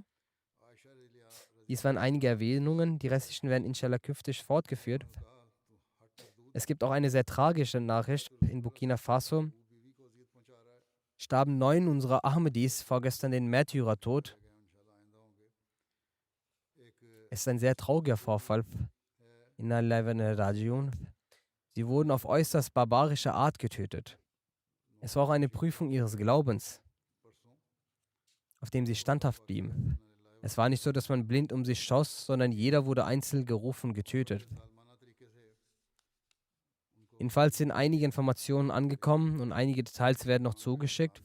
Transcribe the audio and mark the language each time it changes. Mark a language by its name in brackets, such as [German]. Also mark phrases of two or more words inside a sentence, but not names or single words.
[German] Dies waren einige Erwähnungen, die restlichen werden inshallah künftig fortgeführt. Es gibt auch eine sehr tragische Nachricht in Burkina Faso. starben 9 unserer Ahmadis vorgestern den Märtyrertod. Es ist ein sehr trauriger Vorfall. [Arabic] إنا لله وإنا إليه راجعون. [German] Sie wurden auf äußerst barbarische Art getötet. Es war auch eine Prüfung ihres Glaubens, auf dem sie standhaft blieben. Es war nicht so, dass man blind um sich schoss, sondern jeder wurde einzeln gerufen und getötet. Jedenfalls sind einige Informationen angekommen und einige Details werden noch zugeschickt.